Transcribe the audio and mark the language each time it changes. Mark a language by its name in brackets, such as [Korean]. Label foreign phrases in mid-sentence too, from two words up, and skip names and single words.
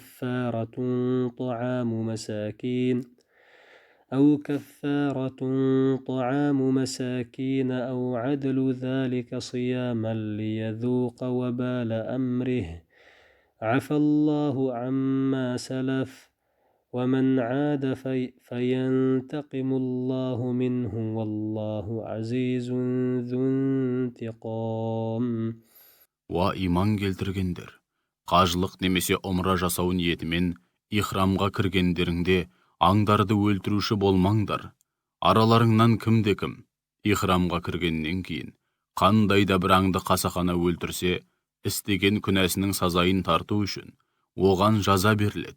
[Arabic] كفارة طعام مساكين أو عدل ذلك صياما ليذوق وبال أمره عفى الله عما سلف ومن عاد فينتقم الله منه والله عزيز ذو انتقام. [Kazakh] Уа иман келтіргендер, қажылық немесе омра жасау ниетімен ихрамға кіргендеріңде аңдарды өлтіруші болмаңдар. Араларыңнан кімде-кім ихрамға кіргеннен кейін қандай да бір аңды қасақана өлтірсе, істеген күнәсінің сазайын тарту үшін оған жаза беріледі.